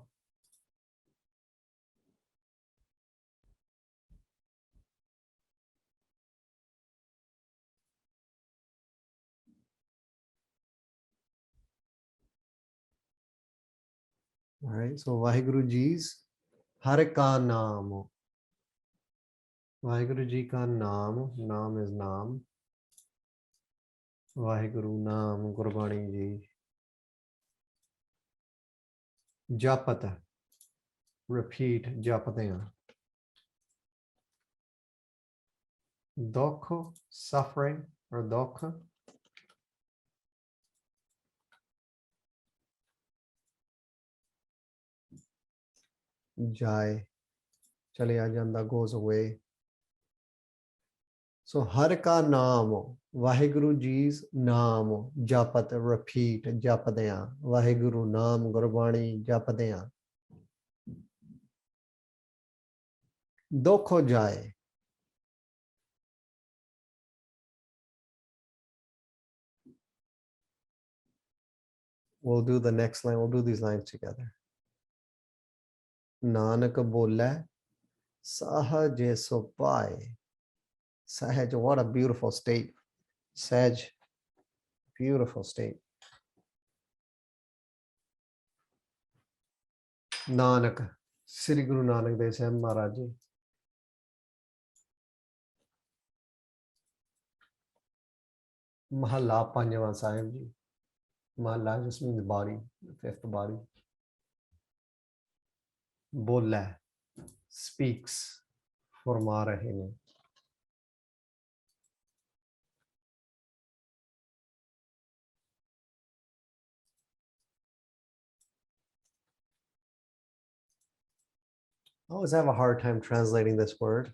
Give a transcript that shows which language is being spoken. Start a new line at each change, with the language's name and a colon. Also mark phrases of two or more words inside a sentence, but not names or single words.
English: All right, so Vaheguru Ji's
Punjabi: ਹਰਿ ਕਾ ਨਾਮ.
English: Vaheguru Ji
Punjabi: ਕਾ ਨਾਮ,
English: naam is naam. Vaheguru Naam, Gurbani Ji. Japat, repeat, japate. Dukh, suffering or dukh.
Punjabi: ਜਾਇ, ਚਲਿਆ ਜਾਂਦਾ,
English: goes away. So
Punjabi: ਹਰਿ ਕਾ ਨਾਮ,
English: Vaheguru Ji's naam, japat, repeat, japadeya. Vaheguru Naam, Gurbani, japadeya.
Punjabi: ਦੁਖ ਹੋ ਜਾਏ.
English: We'll do the next line. We'll do these lines together.
Punjabi: ਨਾਨਕ ਬੋਲਾ, ਸਹਜ ਸੋ ਪਾਈ.
English: Sahaj, what a beautiful state. Sahaj, beautiful state. Nanak, Sri Guru Nanak Dev Sahib Maharaj Ji. Mahalla Panjava Sahib Ji. Mahalla just means body, the fifth body.
Punjabi: ਬੋਲਾ, speaks, ਫ਼ਰਮਾ ਰਹੇ ਨੇ.
English: I always have a hard time translating this word.